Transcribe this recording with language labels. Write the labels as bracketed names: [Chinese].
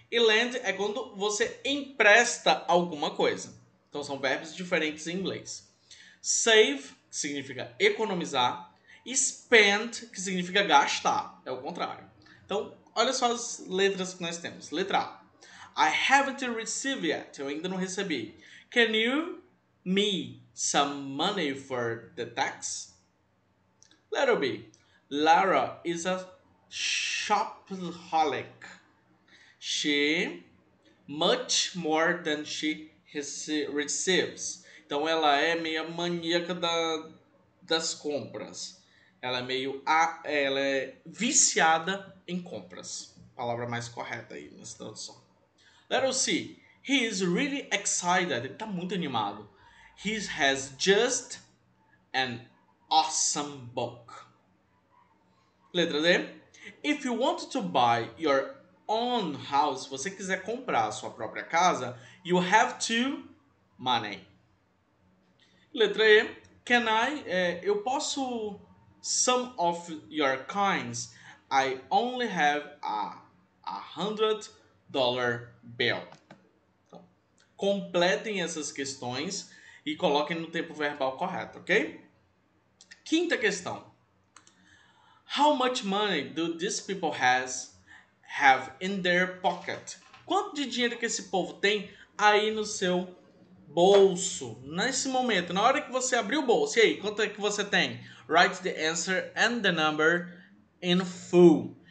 [Portuguese] E lend é quando você empresta alguma coisa. Então são verbos diferentes em inglês. Save, que significa economizar. E spend, que significa gastar. É o contrário. Então, olha só as letras que nós temos. Letra A. [English] I haven't received yet. [Portuguese] Eu ainda não recebi. [English] Can you me some money for the tax? Letter B. Lara is a shopaholic. She much more than she receives. [Portuguese] Então ela é meio maníaca das compras. Ela é viciada em compras. Palavra mais correta aí nessa tradução. [English] Letter C. He is really excited. [Portuguese] Ele tá muito animado. [English] He has just an awesome book. [Portuguese] Letra D. [English] If you want to buy your own house, [Portuguese] se você quiser comprar a sua própria casa, [English] you have to money. [Portuguese] Letra E. [English] Can I? [Portuguese] Eu posso [English] some of your coins. I only have a $100 bill. [Portuguese] Então, completem essas questões e coloquem no tempo verbal correto, ok? Quinta questão. [English] How much money do these people have in their pocket? [Portuguese] Quanto de dinheiro que esse povo tem aí no seu bolso? Nesse momento, na hora que você abrir o bolso, e aí, quanto é que você tem? [English] Write the answer and the number in full.